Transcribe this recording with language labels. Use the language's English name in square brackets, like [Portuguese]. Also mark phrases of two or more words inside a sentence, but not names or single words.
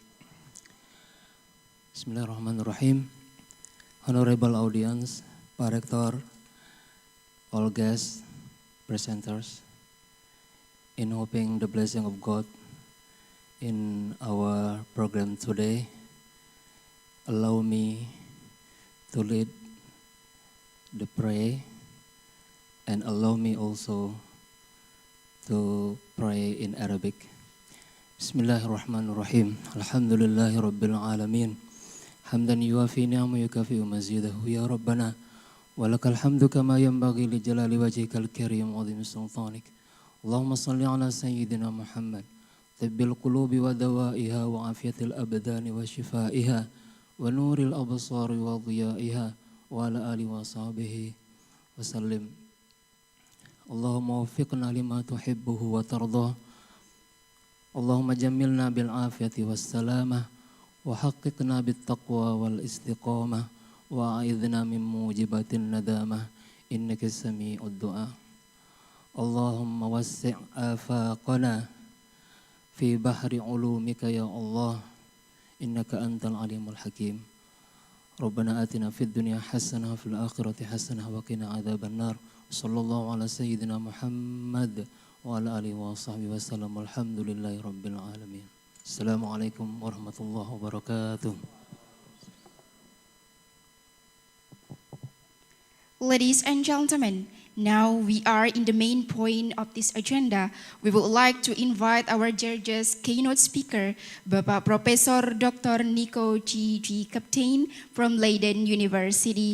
[Arabic] بسم الله الرحمن الرحيم. [English] Honorable audience, [Indonesian] Pak Rektor, [English] all guests, presenters, in hoping the blessing of God in our program today, allow me to lead the prayer and allow me also to pray in Arabic. [Arabic] بسم الله الرحمن الرحيم. الحمد لله رب العالمين. حمدا يوافي نعمه ويكافئ مزيده يا ربنا. ولك الحمد كما ينبغي لجلال وجهك الكريم وعظيم سلطانك. اللهم صل على سيدنا محمد. طب القلوب ودوائها وعافية الأبدان وشفائها ونور الأبصار وضيائها وعلى آله وصحبه وسلم. اللهم وفقنا لما تحبه وترضاه. اللهم جملنا بالعافية والسلامة وحققنا بالتقوى والاستقامة وأعذنا من موجبات الندامة إنك سميع الدعاء. اللهم وسع آفاقنا في بحر علومك يا الله إنك أنت العليم الحكيم. ربنا آتنا في الدنيا حسنة وفي الآخرة حسنة وقنا عذاب النار. صلى الله على سيدنا محمد وعلى آله وصحبه وسلم. الحمد لله رب العالمين. السلام عليكم ورحمة الله وبركاته. [English] Ladies and gentlemen, now we are in the main point of this agenda. We would like to invite our judges keynote speaker, [Indonesian] Bapak Profesor Dr. Nico G. [English] Kaptein from Leiden University.